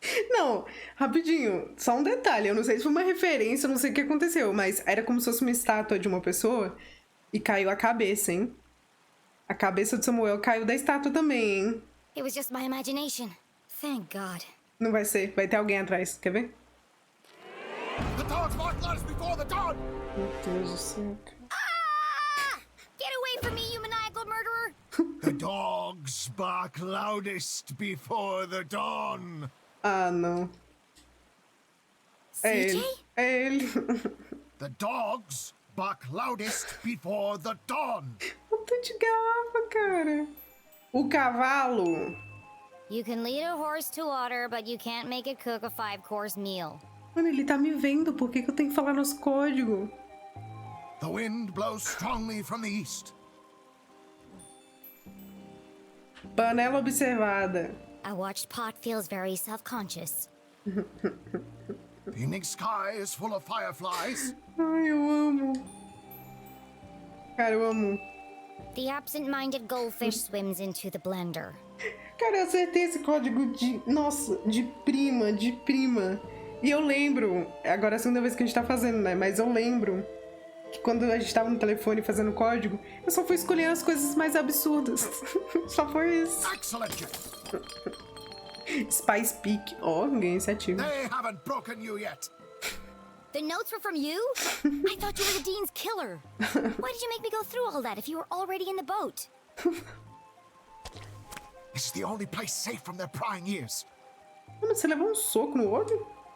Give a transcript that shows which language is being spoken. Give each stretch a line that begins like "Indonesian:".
Portuguese: Não, rapidinho, só um detalhe. Eu não sei se foi uma referência, eu não sei o que aconteceu, mas era como se fosse uma estátua de uma pessoa. E caiu a cabeça, hein? A cabeça de Samuel caiu da estátua também, hein?
English: It was just my imagination. Thank God.
Portuguese: Não vai ser. Vai ter alguém atrás. Quer ver?
English: The dogs bark loudest before the dawn!
Portuguese: Meu Deus do céu. Ah!
English: Get away from me, you maniacal murderer! The dogs bark loudest before the dawn!
Portuguese: Ah, não. É CJ? ele. É ele.
English: The dogs bark loudest before the dawn!
Portuguese: Ponta de garrafa, cara. O cavalo.
English: You can lead a horse to water, but you can't make it cook a 5-course meal.
Portuguese: Mano, ele tá me vendo. Por que eu tenho que falar nos códigos?
English: The wind blows strongly from the east.
Portuguese: Panela observada.
English: A watched pot feels very self-conscious. The evening sky is full of fireflies.
Portuguese: Ai, eu amo. Cara, eu amo.
English: The absent-minded goldfish swims into the blender.
Portuguese: Cara, eu acertei esse código de... Nossa, de prima, de prima. E eu lembro... Agora é a segunda vez que a gente tá fazendo, né? Mas eu lembro que quando a gente tava no telefone fazendo código, eu só fui escolhendo as coisas mais absurdas. Só foi isso.
English: Excellent!
Portuguese: Spice Peak. Ó, ganhei iniciativa.
English: They haven't broken you yet. The notes were from you? I thought you were the Dean's killer. Why did you make me go through all that if you were already in the boat? This is the only place safe from their prying ears.
Portuguese: Mano, você levou um soco no olho?